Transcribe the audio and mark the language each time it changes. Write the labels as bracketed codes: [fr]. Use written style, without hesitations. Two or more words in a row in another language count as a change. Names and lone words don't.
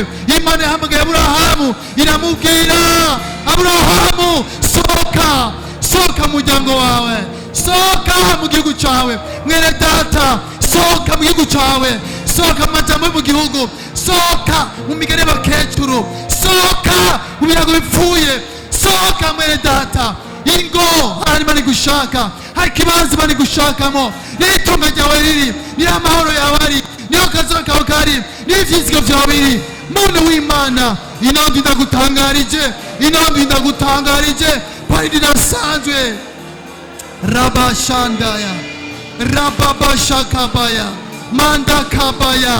[rn] Imana yahamagaye Aburahamu, iramubwira Aburahamu, sohoka mu muryango wawe, sohoka mu gihugu cyawe. Mwene data, sohoka mu gihugu cyawe, sohoka mu majambo yo mu gihugu, sohoka mu migani y'abakecuru, sohoka mu birago bipfuye, sohoka mwene data. Ingo hari Imana igushaka, hari ikibanza Imana igushakamo, niho itunga ryawe riri, niho amahoro yawe ari, niho akazuba kawe kari, niho ivyizigiro vyawe biri. Muntu w'Imana, inondwi ndagutangarije kwari rirasanzwe. Rabashandaya rababashakabaya mandakabaya.